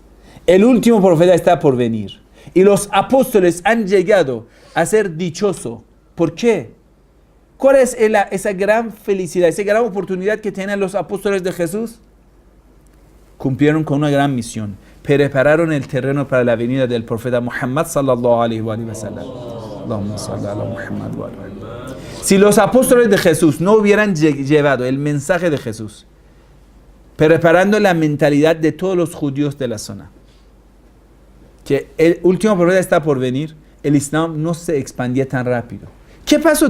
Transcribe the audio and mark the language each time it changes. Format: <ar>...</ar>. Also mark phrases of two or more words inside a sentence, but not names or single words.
<es>El último profeta está por venir. Y los apóstoles han llegado a ser dichosos. ¿Por qué? ¿Cuál es esa gran felicidad, esa gran oportunidad que tienen los apóstoles de Jesús? Cumplieron con una gran misión. Prepararon el terreno para la venida del profeta Muhammad</es> <ar>صلى الله عليه وسلم. اللهم صل على محمد و على.</ar> <es>Si los apóstoles de Jesús no hubieran llevado el mensaje de Jesús, preparando la mentalidad de todos los judíos de la zona, que el último profeta está por venir, el Islam no se expandía tan rápido. ¿Qué pasó?</es>